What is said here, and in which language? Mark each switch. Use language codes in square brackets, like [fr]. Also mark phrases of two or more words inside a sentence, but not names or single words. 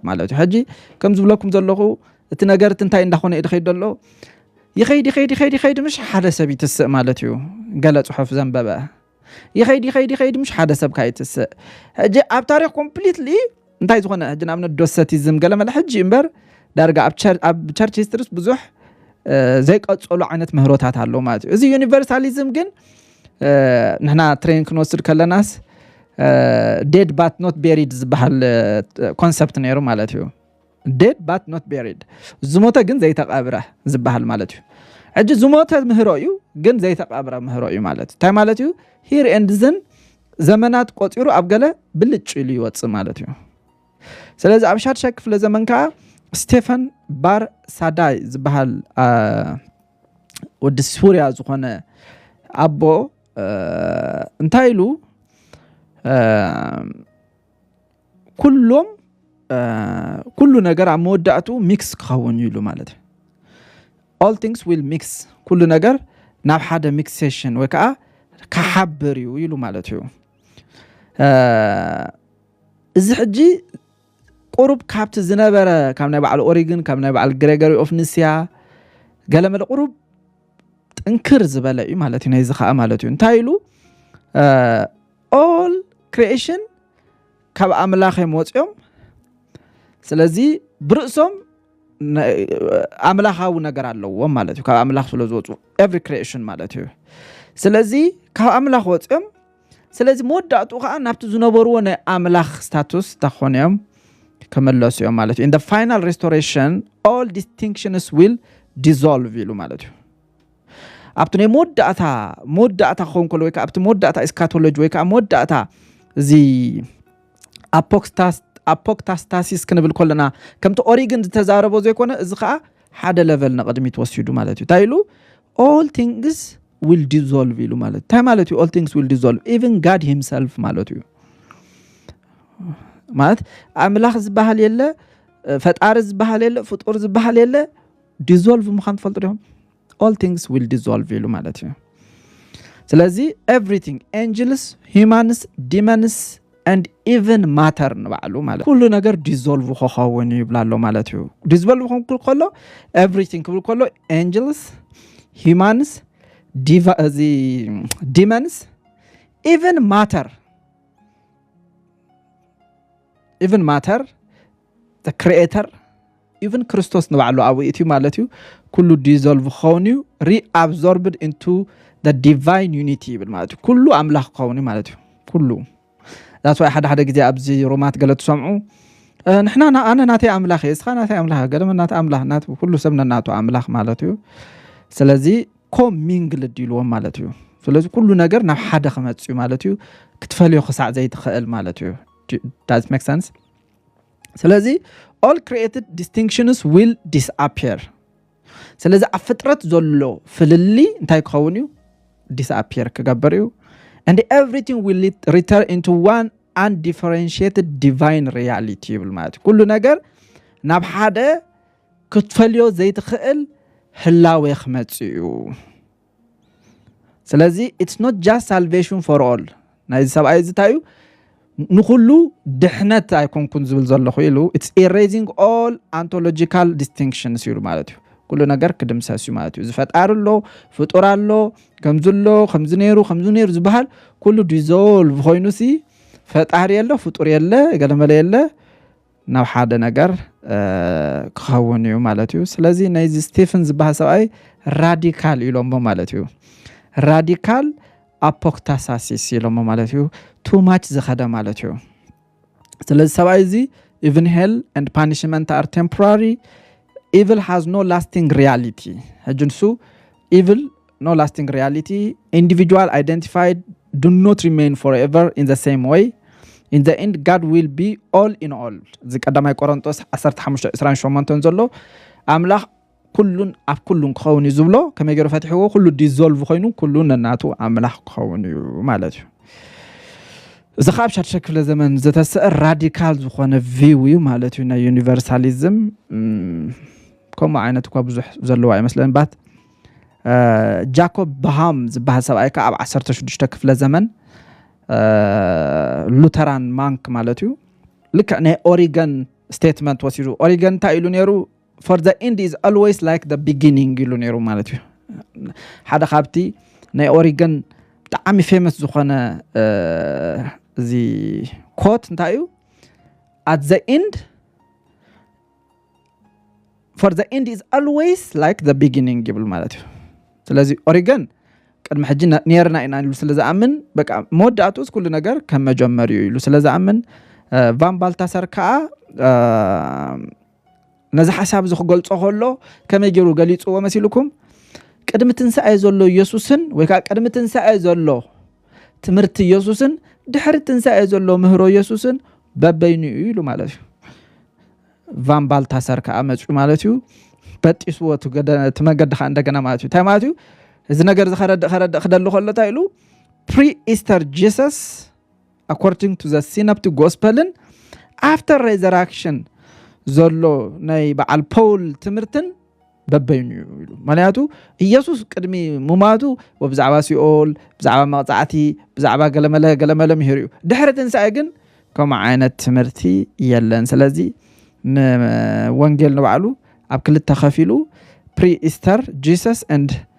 [ti] ማለት እዩ ሕጂ ከም ዝብለኩም ዘለኹ እቲ ነገር እንታይ እንዳኾነ ይድኸይድ ዘሎ ይኸይድ ምሽ ሓደ ሰብ ይትስእ ማለት እዩ ገለ ጽሑፍ ዘንበበ ይኸይድ ምሽ ሓደ ሰብ ካይትስእ ሕጂ ኣብ ታሪኽ ኮምፕሊትሊ እንታይ ዝኾነ ሕጂ ንኣብነት ዶሰቲዝም ገለ መለ ሕጂ እምበር ዳርጋ ኣብ [en] church histories [ti] ብዙሕ ዘይቀጸሉ ዓይነት ምህሮታት ኣለዉ ማለት እዩ እዚ ዩኒቨርሳሊዝም ግን ንሕና ትሬን ክንወስድ ከለናስ [en] dead but not buried [ti] ዝበሃል ኮንሰፕት ነይሩ ማለት እዩ [en] dead but not buried [ti] ዝሞተ ግን ዘይተቀብረ ዝበሃል ማለት እዩ ሕጂ ዝሞተ ምህሮ እዩ ግን ዘይተቀብረ ምህሮ እዩ ማለት እንታይ ማለት እዩ [en] here and then [ti] ዘመናት ቆጢሩ ኣብ ገለ ብልጭ ኢሉ ይወጽእ ማለት እዩ ስለዚ ኣብ ሻድሻይ ክፍለ ዘመን ከዓ ስቴፈን ባርሳዳይ ዝበሃል ወዲ ሱርያ ዝኾነ ኣቦ እንታይ ኢሉ ኩሉ ነገር ኣብ መወዳእቱ ሚክስ ክኸውን ይሉ ማለት እዩ [en] all things will mix [ti] ኩሉ ነገር ናብ ሓደ ሚክሴሽን ወይ ከዓ ከሓብር እዩ ይሉ ማለት እዩ እዚ ሕጂ ቁሩብ ካብቲ ዝነበረ ካብ ናይ በዓል ኦሪግን ካብ ናይ በዓል ግሬጎሪ ኦፍ ንስያ ገለመለ ቁሩብ ጥንክር ዝበለ እዩ ማለት እዩ ነዚ ከዓ ማለት እዩ እንታይ ኢሉ [en] all creation [ti] ካብ ኣምላኽ የመወፅኦም ስለዚ ብርእሶም ኣምላኻዊ ነገር ኣለዎም ማለት እዩ ካብ ኣምላኽ ስለ ዝወፁ [en] every creation [ti] ማለት እዩ ስለዚ ካብ ኣምላኽ ወፅኦም ስለዚ መወዳእቱ ከዓ ናብቲ ዝነበርዎ ናይ ኣምላኽ ስታቱስ ተኾንዮም ከመለሱ እዮም ማለት እዩ [en] in the final restoration all distinctions will dissolve [ti] ይሉ ማለት እዩ ኣብቲ ናይ መወዳእታ ክኸውን ከሎ ወይ ከዓ ኣብቲ መወዳእታ ኤስካቶሎጂ ወይ ከዓ መወዳእታ እዚ አፖክታስታሲስ ክንብል ከለና ከምቲ ኦሪግን ዝተዛረቦ ዘይኮነ እዚ ከዓ ሓደ ሌቨል ንቅድሚት ወሲዱ ማለት እዩ ታይሉ [en] all things will dissolve [ti] ይሉ ማለት እንታይ ማለት እዩ [en] all things will dissolve even God himself [ti] ማለት እዩ ማለት ኣምላኽ ዝበሃል የለ ፈጣሪ ዝበሃል የለ ፍጡር ዝበሃል የለ dissolve ምዃን ትፈልጡ ዲኹም [en] all things will dissolve [ti] ይሉ ማለት እዩ ስለዚ [en] everything angels humans demons and even matter [ti] ንባዕሉ ማለት ኩሉ ነገር dissolve ክኸውን ይብላሎ ማለት እዩ dissolve ክኸውን ከሎ everything ክብል ከሎ [en] angels humans demons even matter the creator even [ti] ክርስቶስ ንባዕሉ ኣብ እቲ ማለት እዩ ኩሉ dissolve ክኸውን [en] reabsorbed into the divine unity [ti] ይብል ማለት እዩ ኩሉ ኣምላኽ ክኸውን ማለት እዩ ኩሉ [en] that's why [ti] ሓደ ግዜ ኣብዚ ሮማት ገለቱ ሰምዑ ንሕና ኣነ ናተይ ኣምላኽ እየ እስኻ ናተይ ኣምላኽ ገለመ ናተ ኣምላኽ ናተ ኩሉ ሰብና ናቱ ኣምላኽ ማለት እዩ ስለዚ ኮሚንግልድ ይልዎም ማለት እዩ ስለዚ ኩሉ ነገር ናብ ሓደ ክመጽ እዩ ማለት እዩ ክትፈልዮ ክሳዕ ዘይትኽእል ማለት እዩ [en] does make sense [ti] ስለዚ [en] all created distinctions will disappear [ti] ስለዚ ኣብ ፍጥረት ዘሎ ፍልሊ እንታይ ክኸውን እዩ disappear ክገበር እዩ [en] and everything will return into one undifferentiated divine reality [ti] ይብል ማለት ኩሉ ነገር ናብ ሓደ ክትፈልዮ ዘይትኽእል ህላዌ ክመጽኡ ስለዚህ [en] it's not just salvation for all [ti] ናይ ሰብኣይ ዝታዩ ንኹሉ ድሕነት ኣይኮንኩን ዝብል ዘለኹ ኢሉ [en] it's erasing all ontological distinctions [ti] ይሉ ማለት እዩ ኩሉ ነገር ክድምሰስ እዩ ማለት እዩ ዝፈጣርሎ ፍጡራሎ ከምዝሎ ከምዝነይሩ ዝበሃል ኩሉ ዲዞልቭ ኮይኑሲ ፈጣሪ የለ ፍጡር የለ ገለመለ የለ ናብ ሓደ ነገር ክኸውን እዩ ማለት እዩ ስለዚህ ናይዚ ስቴፈን ዝበሃል ሰብኣይ ራዲካል ኢሎም ማለት እዩ ራዲካል አፖክታሳሲስ ኢሎም ማለት እዩ [en] too much [ti] ዝኸደ ማለት እዩ ስለዚህ ሰብኣይ እዚ [en] even hell and punishment are temporary evil has no lasting reality hajunsu evil no lasting reality individual identified do not remain forever in the same way in the end God will be all in all [ti] ዝቀዳማይ ቆሮንቶስ 15:28 ዘሎ አምላኽ ኩሉን ኣብ ኩሉን ክኸውን እዩ ዝብሎ ከመይ ገይሩ ፈትሕዎ ኩሉ ዲዞልቭ ኮይኑ ኩሉን እናቱ አምላኽ ክኸውን እዩ ማለት እዩ እዚ ካብ ሻድሻይ ክፍለ ዘመን ዝተሰአ ራዲካል ዝኾነ ቪው እዩ ማለት እዩ ናይ ዩኒቨርሳሊዝም ከምኡ ዓይነት እኳ ብዙሕ ዘለዎ ኣይመስለን ባት ጃኮብ ባሃም ዝበሃል ሰብኣይ ከዓ ኣብ 16 ክፍለ ዘመን [en] Lutheran monk [ti] ማለት እዩ ልክ ናይ ኦሪገን ስቴትመንት ወሲዱ ኦሪገን እንታይ ኢሉ ነይሩ [en] for the end is always like the beginning [ti] ኢሉ ነይሩ ማለት እዩ ሓደ ካብቲ ናይ ኦሪገን ብጣዕሚ ፌመስ ዝኾነ እዚ ኮት እንታይ እዩ [en] at the end for the end is always like the beginning [ti] ይብል ማለት እዩ ስለዚህ ኦሪገን ቅድሚ ሕጂ ነርና ኢና ኢሉ ስለዝኣምን በቃ መወዳእቱስ ኩሉ ነገር ከም መጀመሪኡ ኢሉ ስለዝኣምን ቫን ባልታሰር ከዓ ነዚ ሓሳብ ዝኽገልጾ ከሎ ከመይ ገይሩ ገሊጽዎ መሲልኩም ቅድሚ ትንሳኤ ዘሎ ኢየሱስን ወይ ከዓ ቅድሚ ትንሳኤ ዘሎ ትምህርቲ ኢየሱስን ድሕሪ ትንሳኤ ዘሎ ምህሮ ኢየሱስን በበይኑ ኢሉ ማለት እዩ ቫን ባልታሰር ከዓ መጽኡ ማለት እዩ በጢስዎ ትመገድኻ እንደገና ማለት እዩ ማለት እዩ እዚ ነገር ዝኸረድ ክደሉ ከሎ ታይሉ [en] pre-Easter Jesus according to the synoptic gospel [ti] after resurrection ዘሎ ናይ በዓል ፖል ትምህርትን በበይኑ ኢሉ ማለት ኢየሱስ ቅድሚ ሙማቱ ወብዛዕባ ሲኦል ብዛዕባ መቅጻዕቲ ብዛዕባ ገለመለ ምሕር እዩ ድሕሪ ትንሳኤ ግን ከም ዓይነት ትምህርቲ የለን ስለዚህ ወንጌል ንባዕሉ ኣብ ክልተ ከፊሉ [en] pre-Easter Jesus and